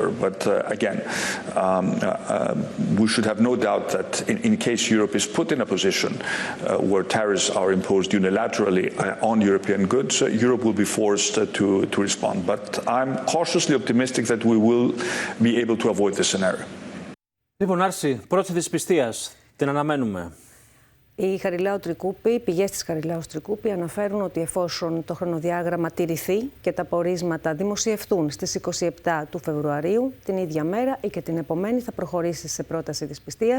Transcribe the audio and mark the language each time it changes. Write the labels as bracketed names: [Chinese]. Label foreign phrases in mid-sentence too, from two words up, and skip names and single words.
[English] But again, we should have no doubt that in case Europe is put in a position where tariffs are imposed unilaterally on European goods, Europe will be forced to respond. But I'm cautiously optimistic that we will be able to avoid this scenario. [Greek] Λοιπόν, Άρση, πρώτη δυσπιστίας, την αναμένουμε. Οι πηγές της Χαριλάου Τρικούπη αναφέρουν ότι εφόσον το χρονοδιάγραμμα τηρηθεί και τα πορίσματα δημοσιευτούν στις 27 του Φεβρουαρίου, την ίδια μέρα ή και την επομένη θα προχωρήσει σε πρόταση δυσπιστίας.